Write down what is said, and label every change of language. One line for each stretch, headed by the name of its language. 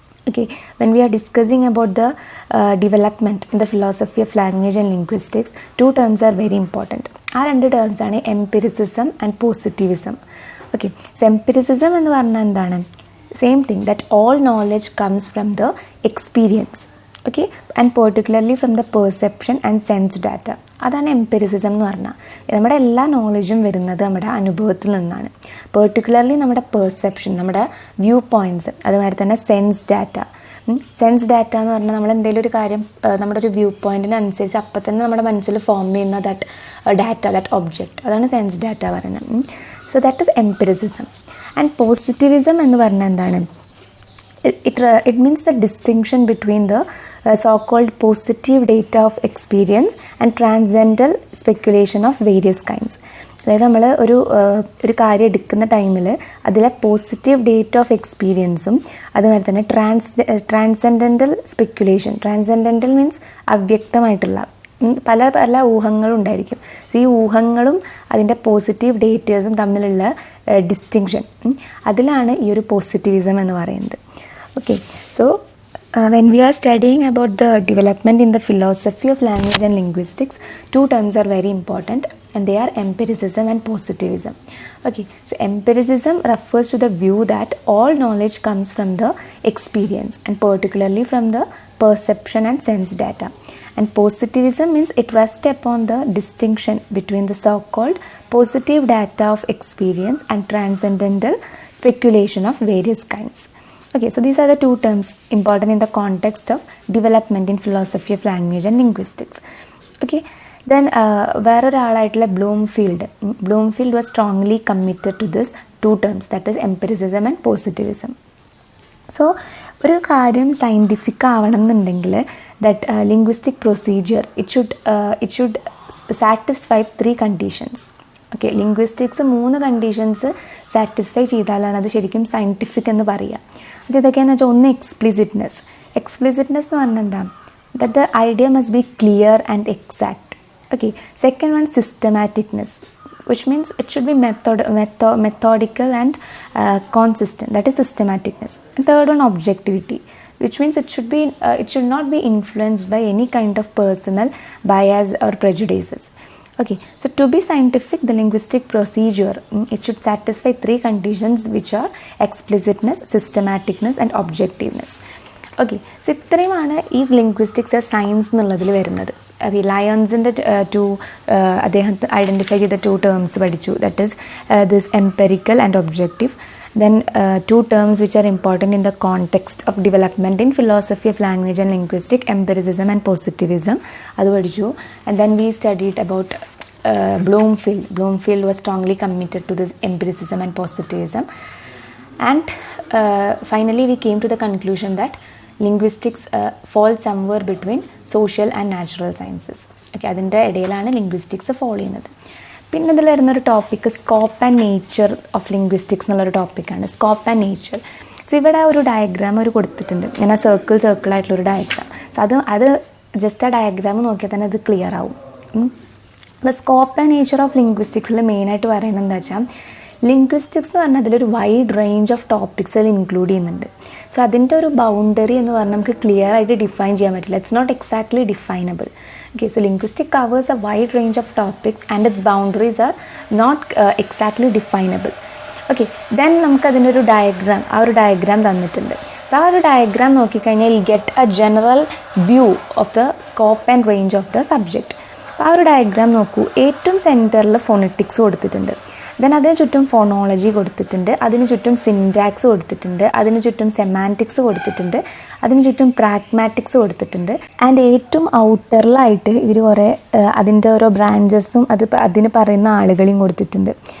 English: Okay, when we are discussing about the development in the philosophy of language and linguistics, two terms are very important.
Malayalam: ആ രണ്ട് terms ആണ് empiricism and positivism. Okay, so empiricism എന്ന് പറഞ്ഞാൽ എന്താണ്?
English: Same thing, that all knowledge comes from the experience. Okay, and particularly from the perception and sense data.
Malayalam: അതാണ് empiricism എന്ന് പറഞ്ഞാൽ. നമ്മുടെ എല്ലാ നോളജും വരുന്നത് നമ്മുടെ അനുഭവത്തിൽ നിന്നാണ്. പെർട്ടിക്കുലർലി നമ്മുടെ പെർസെപ്ഷൻ, നമ്മുടെ വ്യൂ പോയിൻറ്റ്സ്, അതുമാതിരി തന്നെ സെൻസ് ഡാറ്റ. സെൻസ് ഡാറ്റ എന്ന് പറഞ്ഞാൽ നമ്മൾ എന്തെങ്കിലും ഒരു കാര്യം നമ്മുടെ ഒരു വ്യൂ പോയിൻറ്റിനനുസരിച്ച് അപ്പം തന്നെ നമ്മുടെ മനസ്സിൽ ഫോം ചെയ്യുന്ന ദാറ്റ് ഒബ്ജക്റ്റ്, അതാണ് സെൻസ് ഡാറ്റ പറയുന്നത്.
English: So that is empiricism. And positivism
Malayalam: എന്ന് പറഞ്ഞാൽ എന്താണ്?
English: It means the distinction between the so-called positive data of experience and transcendental speculation of various kinds.
Malayalam: അതായത് നമ്മൾ ഒരു കാര്യം എടുക്കുന്ന ടൈമിൽ അതിലെ പോസിറ്റീവ് ഡേറ്റ ഓഫ് എക്സ്പീരിയൻസും അതുപോലെ തന്നെ ട്രാൻസെൻഡൻ്റൽ സ്പെക്കുലേഷൻ. ട്രാൻസെൻഡൻ്റൽ മീൻസ് അവ്യക്തമായിട്ടുള്ള പല ഊഹങ്ങളും ഉണ്ടായിരിക്കും. സോ ഈ ഊഹങ്ങളും അതിൻ്റെ പോസിറ്റീവ് ഡേറ്റേഴ്സും തമ്മിലുള്ള ഡിസ്റ്റിങ്ഷൻ, അതിലാണ് ഈ ഒരു പോസിറ്റിവിസം എന്ന് പറയുന്നത്.
English: Okay, so when we are studying about the development in the philosophy of language and linguistics, two terms are very important and they are empiricism and positivism. Okay, so empiricism refers to the view that all knowledge comes from the experience and particularly from the perception and sense data. And positivism means it rests upon the distinction between the so-called positive data of experience and transcendental speculation of various kinds. Okay, so these are the two terms important in the context of development in philosophy of language and linguistics. Okay, then
Malayalam: വേറൊരാളായിട്ടുള്ള
English: Bloomfield was strongly committed to this two terms, that is empiricism and positivism. So
Malayalam: ഒരു കാര്യം scientific ആവണം എന്നുണ്ടെങ്കിൽ
English: That linguistic procedure it should satisfy 3 conditions.
Malayalam: Okay, linguistics 3 conditions satisfy ചെയ്താലാണ് അത് ശരിക്കും scientific എന്ന് പറയുക. അത് ഇതൊക്കെയാണെന്ന് വെച്ചാൽ ഒന്ന് എക്സ്പ്ലിസിറ്റ്നെസ് എന്ന് പറഞ്ഞാൽ എന്താ?
English: That the idea must be clear and exact. Okay, second one systematicness, which means it should be methodical and consistent, that is systematicness. And third one objectivity, which means it should not be influenced by any kind of personal bias or prejudices. Okay, so to be scientific, the linguistic procedure it should satisfy 3 conditions, which are explicitness, systematicness and objectiveness.
Malayalam: Okay, so ഇത്രയുമാണ് ഈ linguistics A science എന്നുള്ളതിൽ വരുന്നത്. Okay, ലയൺസിൻ്റെ അദ്ദേഹം identify ചെയ്ത 2 terms പഠിച്ചു,
English: That is this empirical and objective. Then 2 terms which are important in the context of development in philosophy of language and linguistics, empiricism and positivism,
Malayalam: adu padichu.
English: And then we studied about Bloomfield was strongly committed to this empiricism and positivism. And finally we came to the conclusion that linguistics falls somewhere between social and natural sciences.
Malayalam: Okay, adinte ideyilana linguistics fall cheynathu. പിന്നെ ഇതിൽ വരുന്നൊരു topic scope and nature of linguistics എന്നുള്ളൊരു ടോപ്പിക്കാണ്. Scope and nature. So ഇവിടെ ഒരു diagram ഒരു കൊടുത്തിട്ടുണ്ട്, ഇങ്ങനെ സർക്കിളായിട്ടുള്ളൊരു ഡയഗ്രാം. സോ അത് ജസ്റ്റ് ആ ഡയഗ്രാം നോക്കിയാൽ തന്നെ അത് ക്ലിയർ ആവും. അപ്പോൾ സ്കോപ്പ് ആൻഡ് നേച്ചർ ഓഫ് ലിംഗ്വിസ്റ്റിക്സിൽ മെയിനായിട്ട് പറയുന്നത് എന്താ വെച്ചാൽ, ലിംഗ്വിസ്റ്റിക്സ് എന്ന് പറഞ്ഞാൽ അതിലൊരു വൈഡ് റേഞ്ച് ഓഫ് ടോപ്പിക്സ് അതിൽ ഇൻക്ലൂഡ് ചെയ്യുന്നുണ്ട്. സോ അതിൻ്റെ ഒരു ബൗണ്ടറി എന്ന് പറഞ്ഞാൽ നമുക്ക് ക്ലിയർ ആയിട്ട് ഡിഫൈൻ ചെയ്യാൻ പറ്റില്ല.
English: It's not exactly definable. Okay, so linguistics covers a wide range of topics and its boundaries are not exactly definable.
Malayalam: Okay, then നമുക്ക് അതിനൊരു ഡയഗ്രാം തന്നിട്ടുണ്ട്. സോ ആ ഒരു ഡയഗ്രാം നോക്കിക്കഴിഞ്ഞാൽ
English: you'll get a general view of the scope and range of the subject.
Malayalam: ആ ഒരു diagram നോക്കൂ, ഏറ്റവും സെൻറ്ററിൽ ഫോണറ്റിക്സ് കൊടുത്തിട്ടുണ്ട്, ദെൻ അതിന് ചുറ്റും ഫോണോളജി കൊടുത്തിട്ടുണ്ട്, അതിന് ചുറ്റും സിൻറ്റാക്സ് കൊടുത്തിട്ടുണ്ട്, അതിന് ചുറ്റും സെമാൻറ്റിക്സ് കൊടുത്തിട്ടുണ്ട്, അതിന് ചുറ്റും പ്രാഗ്മാറ്റിക്സ് കൊടുത്തിട്ടുണ്ട്. ആൻഡ് ഏറ്റവും ഔട്ടറിലായിട്ട് ഇവർ കുറേ അതിൻ്റെ ഓരോ ബ്രാഞ്ചസും അതിന് പറയുന്ന ആളുകളെയും കൊടുത്തിട്ടുണ്ട്.